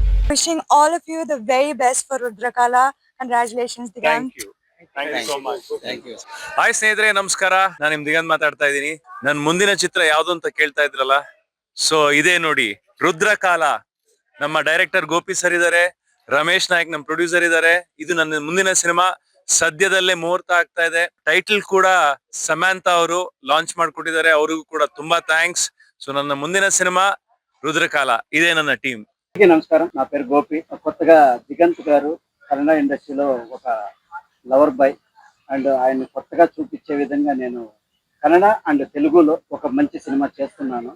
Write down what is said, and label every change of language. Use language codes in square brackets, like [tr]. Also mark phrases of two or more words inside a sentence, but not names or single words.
[en] Wishing all of you the very best for Rudrakala. Congratulations, Digant. Thank you so much. Thank you. [kn] ಹಾಯ್ ಸ್ನೇಹಿತರೆ, ನಮಸ್ಕಾರ. ನಾನು ನಿಮ್ ದಿಗಂತ್ ಮಾತಾಡ್ತಾ ಇದ್ದೀನಿ. ನನ್ನ ಮುಂದಿನ ಚಿತ್ರ ಯಾವ್ದು ಅಂತ ಕೇಳ್ತಾ ಇದ್ರಲ್ಲ, ಸೊ ಇದೇ ನೋಡಿ, ರುದ್ರಕಾಲ. ನಮ್ಮ ಡೈರೆಕ್ಟರ್ ಗೋಪಿ ಸರ್ ಇದಾರೆ, ರಮೇಶ್ ನಾಯಕ್ ನಮ್ಮ ಪ್ರೊಡ್ಯೂಸರ್ ಇದಾರೆ. ಇದು ನನ್ನ ಮುಂದಿನ ಸಿನಿಮಾ. ಸದ್ಯದಲ್ಲೇ ಮುಹೂರ್ತ ಆಗ್ತಾ ಇದೆ. ಟೈಟಲ್ ಕೂಡ ಸಮಂತಾ ಅವರು ಲಾಂಚ್ ಮಾಡ್ಕೊಟ್ಟಿದ್ದಾರೆ. ಅವ್ರಿಗೂ ಕೂಡ ತುಂಬಾ ಥ್ಯಾಂಕ್ಸ್. ಸೋ ನನ್ನ ಮುಂದಿನ ಸಿನಿಮಾ ರುದ್ರಕಾಲ. ಇದೇ ನನ್ನ ಟೀಂ. [te] నమస్కారం, నా పేరు గోపి. కొత్తగా దిగంత్ గారు కన్నడ ఇండస్ట్రీలో ఒక [en] lover boy [te] అండ్ ఆయన కొత్తగా చూపించే విధంగా నేను కన్నడ అండ్ తెలుగులో ఒక మంచి సినిమా చేస్తున్నాను.